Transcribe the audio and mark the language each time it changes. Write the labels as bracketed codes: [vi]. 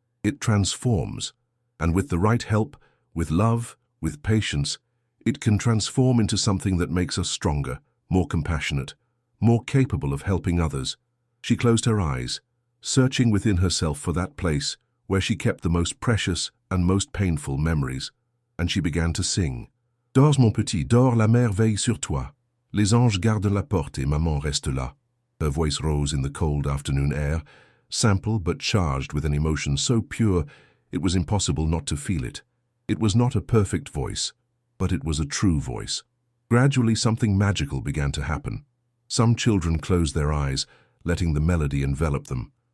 [en] It transforms. And with the right help, with love, with patience, it can transform into something that makes us stronger, more compassionate, more capable of helping others." She closed her eyes, searching within herself for that place where she kept the most precious and most painful memories, and she began to sing. [fr] "Dors mon petit, dors, la mère veille sur toi. Les anges gardent la porte et maman reste là." [en] Her voice rose in the cold afternoon air, simple but charged with an emotion so pure it was impossible not to feel it. It was not a perfect voice, but it was a true voice. Gradually something magical began to happen. Some children closed their eyes, letting the melody envelop them.